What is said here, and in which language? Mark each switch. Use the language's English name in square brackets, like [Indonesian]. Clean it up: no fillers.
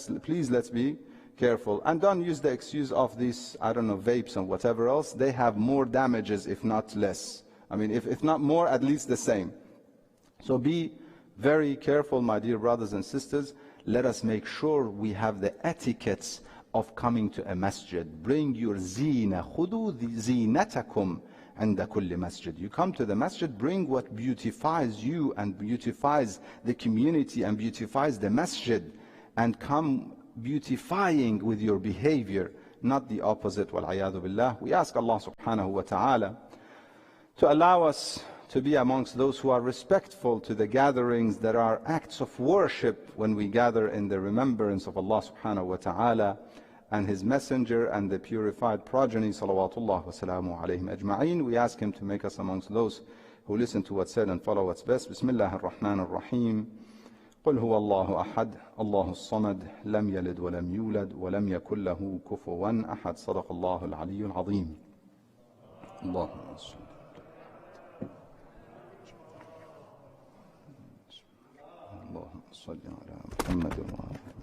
[English] Please, let's be careful. And don't use the excuse of these, I don't know, vapes and whatever else. They have more damages, if not less. I mean, if not more, at least the same. So be very careful, my dear brothers and sisters. Let us make sure we have the etiquettes of coming to a masjid. Bring your zina. [Arabic] خُذُوا زِينَتَكُمْ عند كل masjid. [English] You come to the masjid, bring what beautifies you and beautifies the community and beautifies the masjid, and come beautifying with your behavior, not the opposite. [Arabic] وَالْعِيَاذُ بِاللَّهِ. [English] We ask Allah subhanahu wa ta'ala to allow us to be amongst those who are respectful to the gatherings that are acts of worship when we gather in the remembrance of Allah subhanahu wa ta'ala and His Messenger and the purified progeny, salawatullah wa salamu alayhim ajma'een. We ask Him to make us amongst those who listen to what's said and follow what's best. [Arabic] Bismillah ar-Rahman ar-Rahim. قل هو الله أحد الله الصمد لم يلد ولم يولد ولم يكن له كفوا أحد صدق الله العلي العظيم. اللهم صل اللهم صل على محمد وعلى